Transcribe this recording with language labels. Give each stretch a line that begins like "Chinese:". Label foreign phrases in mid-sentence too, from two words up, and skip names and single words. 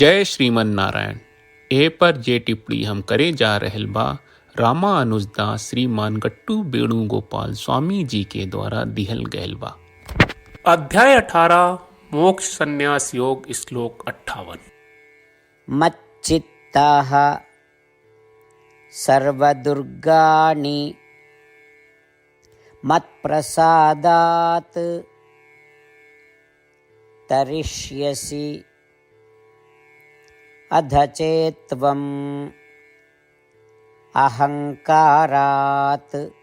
Bhojpuri: जय श्रीमन नारायण। ए पर जे टिप्पणी हम करे जा रहल बा रामानुजदास श्रीमान गट्टू वेणुगोपाल स्वामी जी के द्वारा दिहल गयल बा। अध्याय 18 मोक्ष संन्यास योग श्लोक 58।
Sanskrit: मच्चित्तः सर्वदुर्गाणि मत्प्रसादात् तरिष्यसि अध चेत्त्वम् अहङ्कारात्